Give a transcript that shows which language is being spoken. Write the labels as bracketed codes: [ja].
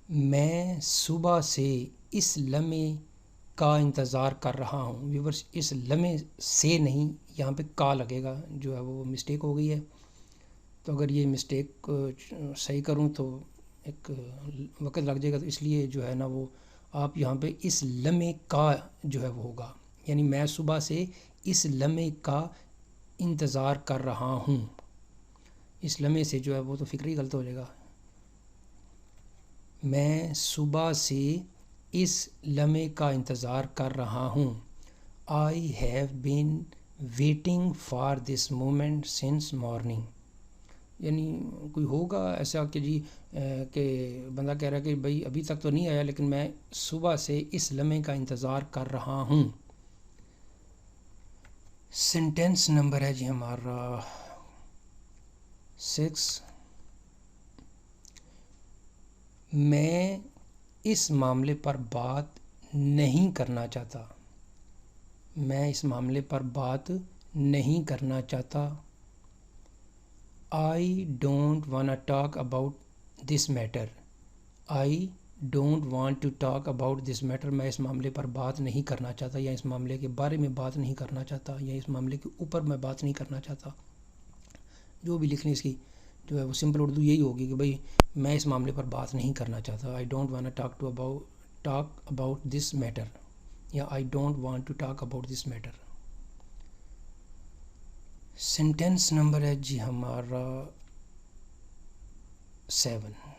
[ur] میں صبح سے اس لمحے کا انتظار کر رہا ہوں۔ ویورز اس لمحے سے نہیں، یہاں پہ کا لگے گا، جو ہے وہ مسٹیک ہو گئی ہے، تو اگر یہ مسٹیک صحیح کروں تو ایک وقت لگ جائے گا، تو اس لیے جو ہے نا وہ آپ یہاں پہ اس لمحے کا جو ہے وہ ہوگا، یعنی میں صبح سے اس لمحے کا انتظار کر رہا ہوں۔ اس لمحے سے جو ہے وہ تو فکر ہی غلط ہو جائے گا۔ میں صبح سے اس لمحے کا انتظار کر رہا ہوں۔ [en] I have been waiting for this moment since morning. [ur] یعنی کوئی ہوگا ایسا کہ جی کہ بندہ کہہ رہا ہے کہ بھائی ابھی تک تو نہیں آیا لیکن میں صبح سے اس لمحے کا انتظار کر رہا ہوں. سینٹینس نمبر ہے جی ہمارا 6. میں اس معاملے پر بات نہیں کرنا چاہتا. میں اس معاملے پر بات نہیں کرنا چاہتا. [en] I don't wanna talk about this matter. I don't want to talk about this matter. [ur] میں اس معاملے پر بات نہیں کرنا چاہتا یا اس معاملے کے بارے میں بات نہیں کرنا چاہتا یا اس معاملے کے اوپر میں بات نہیں کرنا چاہتا. جو بھی لکھنی اس کی جو ہے وہ سمپل اردو یہی ہوگی کہ بھئی میں اس معاملے پر بات نہیں کرنا چاہتا. [en] I don't wanna talk about this matter یا I don't want to talk about this matter. [ur] Sentence number ہے جی ہمارا 7.